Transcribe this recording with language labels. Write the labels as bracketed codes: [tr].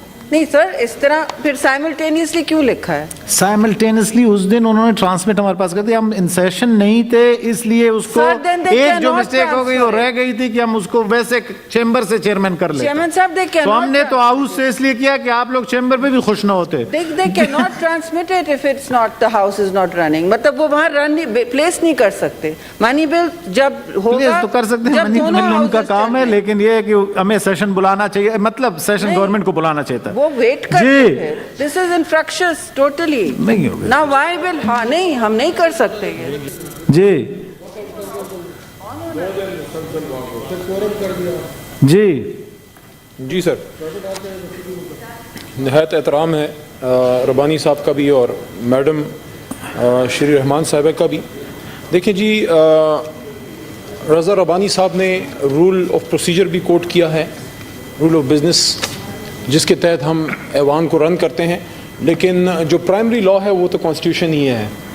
[ur] نہیں سر، اس طرح پھر سائملٹینیسلی کیوں لکھا ہے؟ سائملٹینیسلی اس دن انہوں نے ٹرانسمٹ ہمارے پاس کر دیا، ہم ان سیشن نہیں تھے اس لیے اس کو ایک جو مسٹیک ہو گئی وہ رہ گئی تھی کہ ہم اس کو ویسے چیمبر سے چیئرمین کر لیں، چیئرمین صاحب تو ہم نے تو ہاؤس سے اس لیے کیا کہ آپ لوگ چیمبر پہ بھی خوش نہ ہوتے۔ [en] They cannot transmit it if it's not, the house is not running. [ur] مطلب وہ وہاں پلیس نہیں کر سکتے۔ منی بل جب ہوگا تو کر سکتے ہیں، منی بل ان کا کام ہے، لیکن یہ ہے کہ ہمیں سیشن بلانا چاہیے، مطلب سیشن گورنمنٹ کو بلانا چاہیے تھا۔ وہ ویٹ کرتے ہیں، [en] this is infractious totally. [ur] نہیں ہوگا [en] Now why will, [ur] ہاں نہیں، ہم نہیں کر سکتے یہ جی جی جی سر، نہایت احترام ہے ربانی صاحب کا بھی اور میڈم شری رحمان صاحبہ کا بھی۔ دیکھیں جی، رضا ربانی صاحب نے رول آف پروسیجر بھی کوٹ کیا ہے، رول آف بزنس، جس کے تحت ہم ایوان کو رن کرتے ہیں، لیکن جو پرائمری لا ہے وہ تو کانسٹیٹیوشن ہی ہے۔